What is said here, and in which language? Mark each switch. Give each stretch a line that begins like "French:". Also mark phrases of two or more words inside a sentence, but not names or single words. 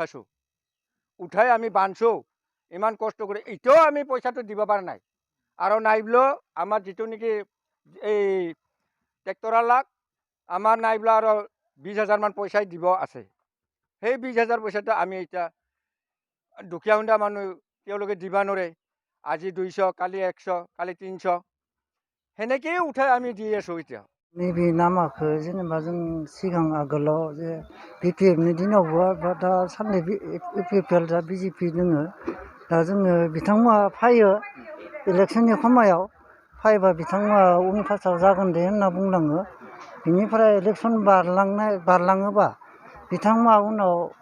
Assamese: উঠাই আমি বান্ধিছোঁ ইমান কষ্ট কৰি এতিয়াও আমি পইচাটো দিব পৰা নাই আৰু নাইবলেও আমাৰ যিটো নেকি এই ট্ৰেক্টৰৱালাক আমাৰ নাইবলা আৰু 20,000 মান পইচাই দিব আছে সেই 20,000 পইচাটো আমি এতিয়া দুখীয়া শুদা মানুহ তেওঁলোকে দিব নোৱাৰে আজি 200 কালি 100 কালি 300 সেনেকেই উঠাই আমি দি আছোঁ এতিয়া
Bodo: नैबे लामाखौ जेनेबा जों सिगां आगोलाव जे बिपिएफनि दिनावबो बा दा साननै इउपिपिएल दा बिजेपि दोङो दा जोङो बिथांमोना फैयो इलेक्सननि समायाव फैबा बिथांमोना उन फासाव जागोन दे होनना बुंलाङो बिनिफ्राय इलेक्सन बारलाङोबा बिथांमोना उनाव